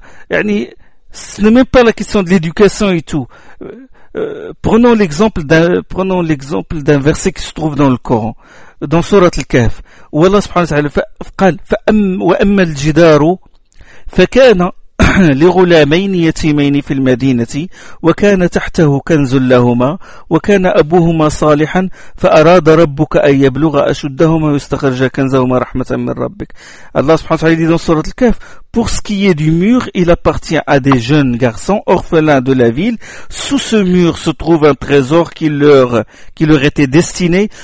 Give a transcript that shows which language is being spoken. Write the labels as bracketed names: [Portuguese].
[French] Ce n'est même pas la question de l'éducation et tout. Prenons l'exemple d'un verset qui se trouve dans le Coran. Dans Sourate Al-Kahf, où Allah subhanahu wa ta'ala fait, [Arabic] وَأَمَّا الْجِدَارُ فَكَانَ لِغُلَامَيْنِ يَتِيمَيْنِ فِي الْمَدِينَةِ وَكَانَ تَحْتَهُ كَنْزٌ لَهُمَا وَكَانَ أَبُوهُمَا صَالِحًا فَأَرَادَ رَبُّكَ أَنْ يَبْلُغَ أَشُدَّهُمَا وَيَسْتَخْرِجَا كَنْزَهُمَا رَحْمَةً مِنْ رَبِّكَ. [French] Allah subhanahu wa ta'ala dit dans Sourate Al-Kahf, pour ce qui est du mur, il appartient à des jeunes garçons orphelins de la ville. Sous ce mur se trouve un trésor qui leur était destiné.